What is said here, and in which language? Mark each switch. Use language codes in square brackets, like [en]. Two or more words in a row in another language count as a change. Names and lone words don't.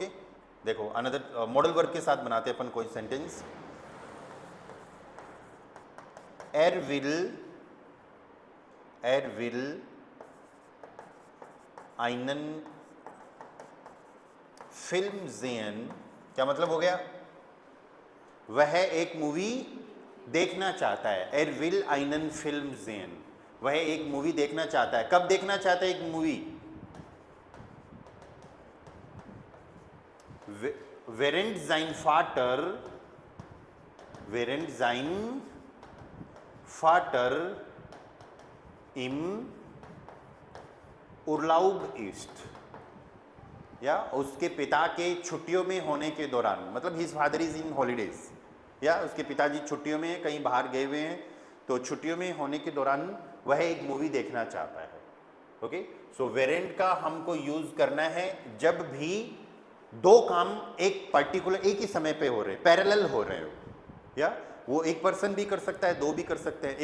[hi] देखो [en] another modal verb [hi] के साथ बनाते हैं अपन कोई सेंटेंस, [de] Er will einen Film sehen, [hi] क्या मतलब हो गया, वह एक मूवी देखना चाहता है। [de] Er will einen Film sehen, [hi] वह एक मूवी देखना चाहता है। कब देखना चाहता है एक मूवी, [de] während sein Vater im Urlaub ist, [hi] या उसके पिता के छुट्टियों में होने के दौरान, मतलब [en] his father is in holidays, [hi] या उसके पिताजी छुट्टियों में कहीं बाहर गए हुए हैं, तो छुट्टियों में होने के दौरान वह एक मूवी देखना चाहता है, ओके। सो वेरेंट का हमको यूज करना है जब भी दो काम एक पर्टिकुलर एक ही समय पे हो रहे, पैरेलल हो रहे हो, या वो एक पर्सन भी कर सकता है, दो भी कर सकते हैं।